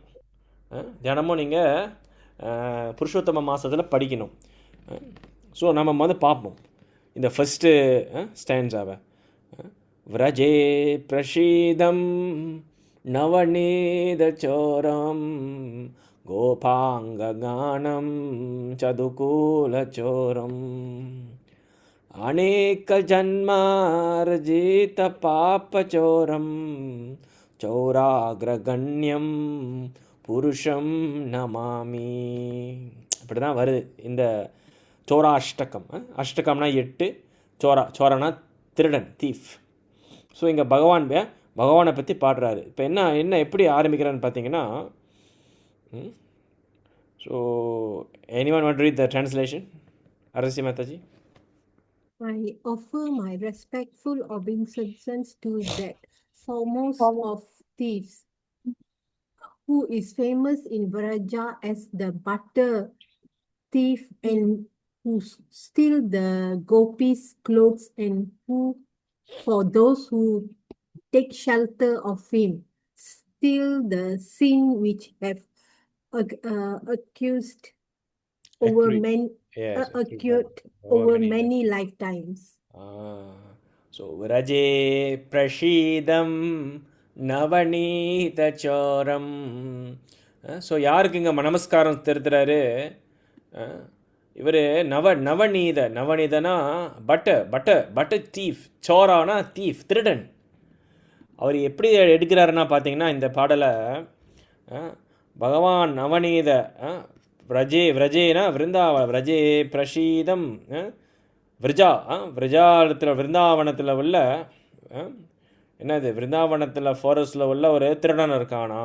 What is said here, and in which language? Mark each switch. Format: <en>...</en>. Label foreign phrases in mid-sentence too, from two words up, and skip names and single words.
<ta>தினமும் நீங்கள் புருஷோத்தம மாதத்தில் படிக்கணும். ஸோ நம்ம வந்து பார்ப்போம் இந்த</ta> <en>first stanza.</en> <sa>व्रजे प्रसिद्धम् नवनीत चोरम् गोपाङ्गगानं चदुकूलचोरम् अनेकजन्मार्जितपापचोरं चौराग्रगण्यं पुरुषम् नमामि.</sa> <ta>இப்படி தான் வருது இந்த சோராஷ்டகம். அஷ்டகம்னா 8, சோரனா திருடன், தீஃப். ஸோ இங்கே பகவானை பற்றி பாடுறாரு. இப்போ என்ன எப்படி ஆரம்பிக்கிறான்னு பார்த்தீங்கன்னா, ஸோ</ta> <en>anyone want to read the translation? Arasi Mataji. I offer my respectful obeisances to that foremost of thieves, who is famous in Vraja as the butter thief, and who steal the gopis' clothes, and who, for those who take shelter of him, steal the sin which have accused over many lifetimes.</en> <sa>So व्रजे प्रसिद्धम् நவநீதச்சோரம்.</sa> <ta>ஸோ யாருக்கு இங்கே நமஸ்காரம் திருத்துறாரு? இவர் நவநீதனா</ta> <en>butter thief,</en> <ta>சோரானா தீஃப், திருடன். அவர் எப்படி எடுக்கிறாருன்னா பார்த்தீங்கன்னா, இந்த பாடலை பகவான் நவநீத விரஜேனா விருந்தாவன, பிரசீதம் விருந்தாவனத்தில் உள்ள என்னது, விருந்தாவனத்தில் ஃபாரஸ்டில் உள்ள ஒரு திருடன் இருக்கானா.</ta>